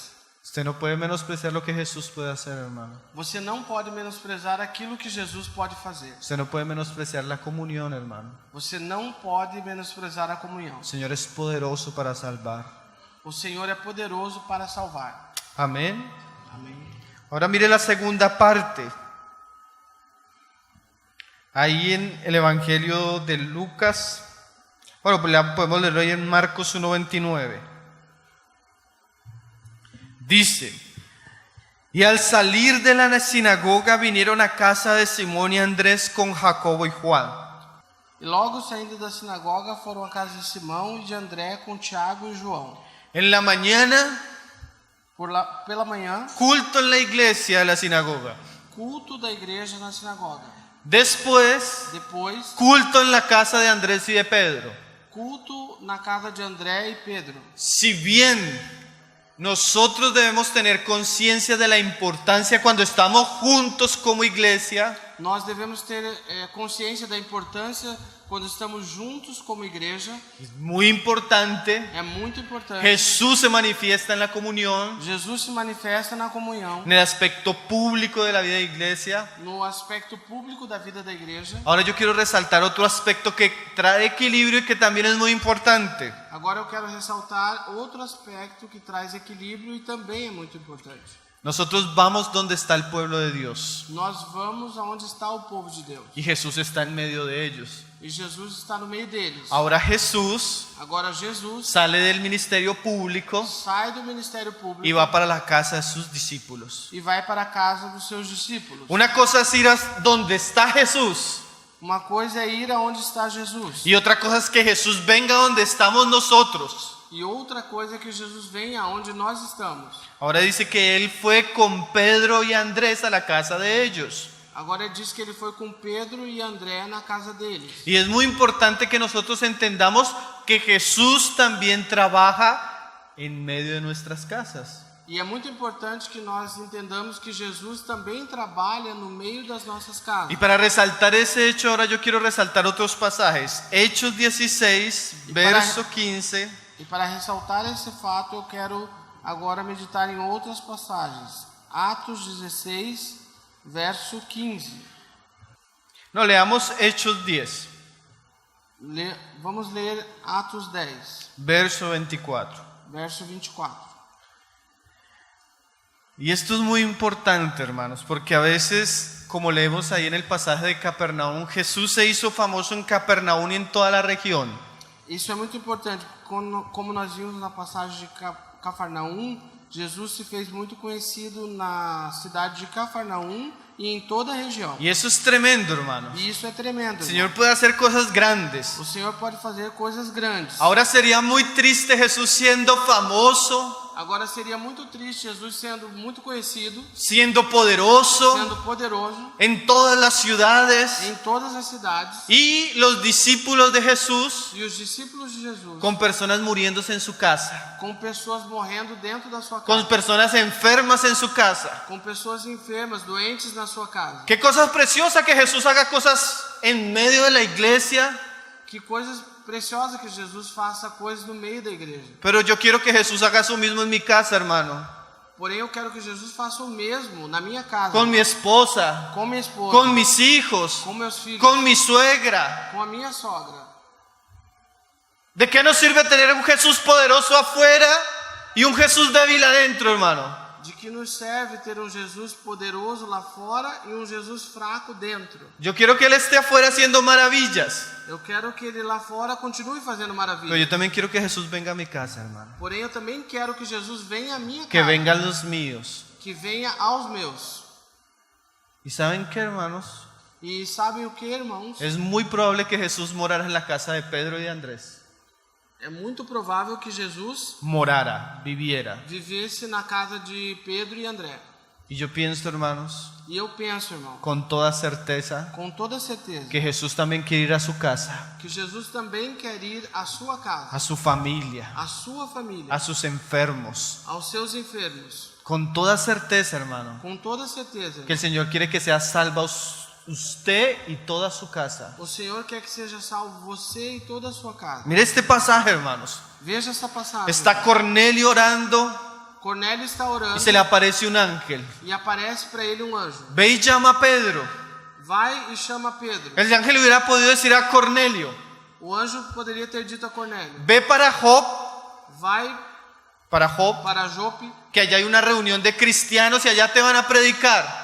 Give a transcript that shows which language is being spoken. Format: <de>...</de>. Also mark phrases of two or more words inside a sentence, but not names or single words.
<es>Usted no puede menospreciar lo que Jesús puede hacer, hermano.</es> <pt>Você não pode menosprezar aquilo que Jesus pode fazer.</pt> <es>Usted no puede menospreciar la comunión, hermano.</es> <pt>Você não pode menosprezar a comunhão.</pt> <es>El Señor es poderoso para salvar.</es> <pt>O Senhor é poderoso para salvar.</pt> <es>Amén.</es> <pt>Amém.</pt> <es>Ahora mire la segunda parte. Ahí en el Evangelio de Lucas, bueno, pues podemos leerlo ahí en Marcos 1:29. Dice, y al salir de la sinagoga vinieron a casa de Simón y Andrés con Jacobo y Juan.</es> <pt>E logo saindo da sinagoga foram à casa de Simão e de André com Tiago e João.</pt> <es>En la mañana,</es> <pt>Pela manhã,</pt> <es>culto en la iglesia de la sinagoga.</es> <pt>culto da igreja na sinagoga.</pt> <es>Después,</es> <pt>Depois,</pt> <es>culto en la casa de Andrés y de Pedro.</es> <pt>culto na casa de André e Pedro.</pt> <es>Si bien nosotros debemos tener conciencia de la importancia cuando estamos juntos como iglesia,</es> <pt>Nós devemos ter consciência da importância quando estamos juntos como igreja.</pt> <es>es muy importante.</es> <pt>É muito importante.</pt> <es>Jesús se manifiesta en la comunión,</es> <pt>Jesus se manifesta na comunhão,</pt> <es>en el aspecto público de la vida de iglesia.</es> <pt>no aspecto público da vida da igreja.</pt> <es>Ahora yo quiero resaltar otro aspecto que trae equilibrio y que también es muy importante.</es> <pt>Agora eu quero ressaltar outro aspecto que traz equilíbrio e também é muito importante.</pt> <es>Nosotros vamos donde está el pueblo de Dios</es> <pt>Nós vamos aonde está o povo de Deus.</pt> <es>y Jesús está en medio de ellos.</es> <pt>E Jesus está no meio deles.</pt> <es>Ahora Jesús</es> <pt>Agora Jesus</pt> <es>sale del ministerio público</es> <pt>sai do ministério público</pt> <es>y va para la casa de sus discípulos.</es> <pt>e vai para a casa dos seus discípulos.</pt> <es>Una cosa es ir a donde está Jesús</es> <pt>Uma coisa é ir aonde está Jesus.</pt> <es>Y otra cosa es que Jesús venga donde estamos nosotros.</es> <pt>E outra coisa é que Jesus venha aonde nós estamos.</pt> <es>Ahora dice que Él fue con Pedro y Andrés a la casa de ellos.</es> <pt>Agora diz que ele foi com Pedro e André na casa deles.</pt> <es>Y es muy importante que nosotros entendamos que Jesús también trabaja en medio de nuestras casas.</es> <pt>E é muito importante que nós entendamos que Jesus também trabalha no meio das nossas casas.</pt> <es>Y para resaltar ese hecho, ahora yo quiero resaltar otros pasajes. Hechos 16, verso 15.</es> <pt>E para ressaltar esse fato, eu quero agora meditar em outras passagens. Atos 16, verso 15.</pt> <es>No, leamos Hechos 10,</es> <pt>Vamos ler Atos 10,</pt> <es>verso 24.</es> <pt>verso 24.</pt> <es>Y esto es muy importante, hermanos, porque a veces, como leemos ahí en el pasaje de Capernaum, Jesús se hizo famoso en Capernaum y en toda la región.</es> <pt>Isso é muito importante. Como nós vimos na passagem de Cafarnaum, Jesus se fez muito conhecido na cidade de Cafarnaum e em toda a região.</pt> <es>Y eso es tremendo, hermanos.</es> <pt>E isso é tremendo.</pt> <es>El Señor puede hacer cosas grandes.</es> <pt>O Senhor pode fazer coisas grandes.</pt> <es>Ahora sería muy triste Jesús siendo famoso,</es> <pt>Agora seria muito triste Jesus sendo muito conhecido,</pt> <es>siendo poderoso</es> <pt>sendo poderoso</pt> <es>en todas las ciudades,</es> <pt>em todas as cidades,</pt> <es>y los discípulos de Jesús</es> <pt>e os discípulos de Jesus</pt> <es>con personas muriéndose en su casa,</es> <pt>com pessoas morrendo dentro da sua</pt> <es>con</es> <pt>casa,</pt> <es>personas enfermas en su casa.</es> <pt>com pessoas enfermas, doentes na sua casa.</pt> <es>Qué cosa preciosa que Jesús haga cosas en medio de la iglesia,</es> <pt>Que coisas preciosas que Jesus faça coisas no meio da igreja.</pt> <es>pero yo quiero que Jesús haga eso mismo en mi casa, hermano,</es> <pt>Porém, eu quero que Jesus faça o mesmo na minha casa,</pt> <es>con mi esposa,</es> <pt>com minha esposa,</pt> <es>con mis hijos,</es> <pt>com meus filhos,</pt> <es>con mi suegra.</es> <pt>com a minha sogra.</pt> <es>¿De qué nos sirve tener un Jesús poderoso afuera y un Jesús débil adentro, hermano?</es> <pt>De que nos serve ter um Jesus poderoso lá fora e um Jesus fraco dentro.</pt> <es>Yo quiero que Él esté afuera haciendo maravillas,</es> <pt>Eu quero que ele lá fora continue fazendo</pt> <es>pero</es> <pt>maravilhas.</pt> <es>yo también quiero que Jesús venga a mi casa, hermano.</es> <pt>Porém, eu também quero que Jesus venha à minha</pt> <es>Que</es> <pt>casa,</pt> <es>vengan los míos.</es> <pt>que venha aos meus.</pt> <es>¿Y saben qué, hermanos?</es> <pt>E sabem o que, irmãos?</pt> <es>Es muy probable que Jesús morara en la casa de Pedro y de Andrés.</es> <pt>É muito provável que Jesus</pt> <es>Morara, viviera.</es> <pt>vivesse na casa de Pedro e André.</pt> <es>Y yo pienso, hermanos,</es> <pt>E eu penso, irmão,</pt> <es>con toda certeza,</es> <pt>com toda certeza,</pt> <es>que Jesús también quiere ir a su casa,</es> <pt>que Jesus também quer ir à sua casa,</pt> <es>a su familia,</es> <pt>à sua família,</pt> <es>a sus enfermos.</es> <pt>aos seus enfermos.</pt> <es>Con toda certeza, hermano,</es> <pt>Com toda certeza.</pt> <es>que el Señor quiere que sea salva usted y toda su casa.</es> <pt>O Senhor quer que seja salvo você e toda a sua casa.</pt> <es>Mire este pasaje, hermanos.</es> <pt>Veja essa passagem.</pt> <es>Está Cornelio orando</es> <pt>Cornélio está orando</pt> <es>y se le aparece un ángel.</es> <pt>e aparece para ele um anjo.</pt> <es>Ve y llama a Pedro.</es> <pt>Vai e chama Pedro.</pt> <es>El ángel hubiera podido decir a Cornelio:</es> <pt>O anjo poderia ter dito a Cornélio:</pt> <es>ve para Job,</es> <pt>vai</pt> <es>para Jope, que allá hay una reunión de cristianos y allá te van a predicar.</es>